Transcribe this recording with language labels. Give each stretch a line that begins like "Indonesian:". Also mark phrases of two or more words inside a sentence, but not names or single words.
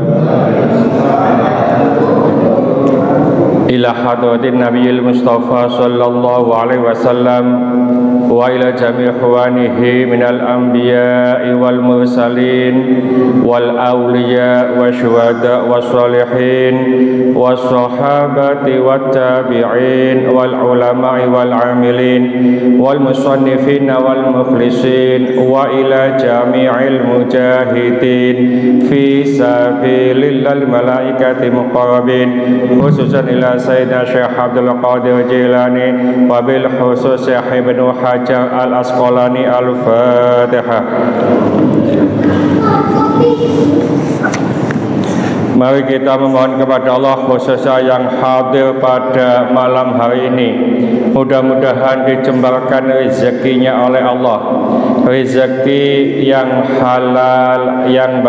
Arabic: إلى حضرة النبي المصطفى صلى الله عليه وسلم وإلى جميع إخوانه من الأنبياء والمرسلين والأولياء والشهداء والصالحين والصحابة والتابعين والعلماء العاملين والمصنفين والمفلسين وإلى جميع المجاهدين في سبيل الله الملائكة المقربين، خصوصا إلى سيدنا الشيخ عبد القادر الجيلاني وبالخصوص الشيخ ابن حجر العسقلاني. Al-Fatihah.
Indonesian: Mari kita memohon kepada Allah khususnya yang hadir pada malam hari ini, mudah-mudahan dijembarkan rezekinya oleh Allah, rezeki yang halal, yang